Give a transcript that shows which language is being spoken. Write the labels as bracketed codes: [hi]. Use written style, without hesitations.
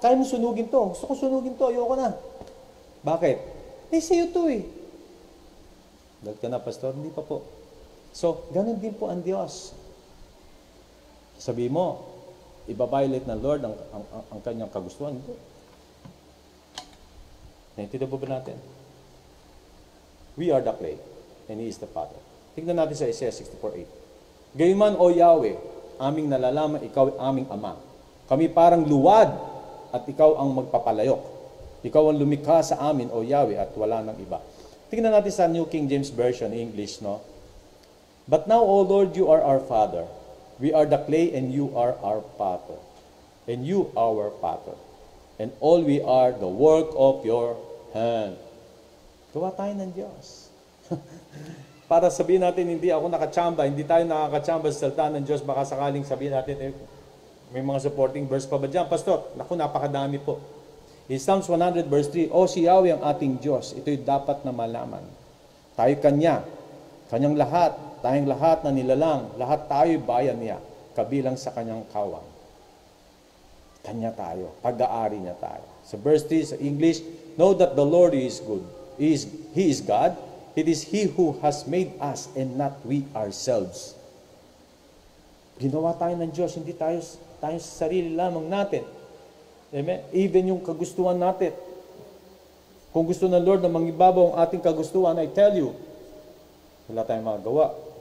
[tl] Kaya mong sunugin to. Gusto ko sunugin to, ayoko na. Bakit? Sa'yo to eh. Dahil ka na, pastor? Hindi pa po. So, ganun din po ang Diyos. Sabi mo, ibabiolate ng Lord ang kanyang kagustuhan. Hindi. Naintindihan po ba natin? [en] We are the clay, and He is the potter. [tl] Tignan natin sa Isaiah 64:8. Gayunman, O Yahweh, aming nalalaman, ikaw aming Ama. Kami parang luwad, at ikaw ang magpapalayok. Ikaw ang lumikha sa amin, O Yahweh, at wala nang iba. Tingnan natin sa New King James Version, English, no? [en] But now, O Lord, you are our Father. We are the clay, and you are our potter. And you our potter. And all we are the work of your hand. [tl] Gawa tayo ng Diyos. Para sabihin natin, hindi ako nakachamba, hindi tayo nakakachamba sa salita ng Diyos, baka sakaling sabihin natin, may mga supporting verse pa ba dyan? Pastor, naku, napakadami po. In Psalms 100 verse 3, O si Yahweh ang ating Diyos, ito'y dapat na malaman. Tayo Kanya, Kanyang lahat, tayong lahat na nilalang, lahat tayo'y bayan niya, kabilang sa Kanyang kawan. Kanya tayo, pag-aari niya tayo. Sa verse 3 sa English, [en] know that the Lord is good. He is God. It is He who has made us and not we ourselves. [tl] Ginawa tayo ng Diyos, hindi tayo sa sarili lamang natin. Amen? [en] Even [tl] yung kagustuhan natin. Kung gusto ng Lord na mangibabaw ang ating kagustuhan, [en] I tell you, [tl] wala tayong magagawa.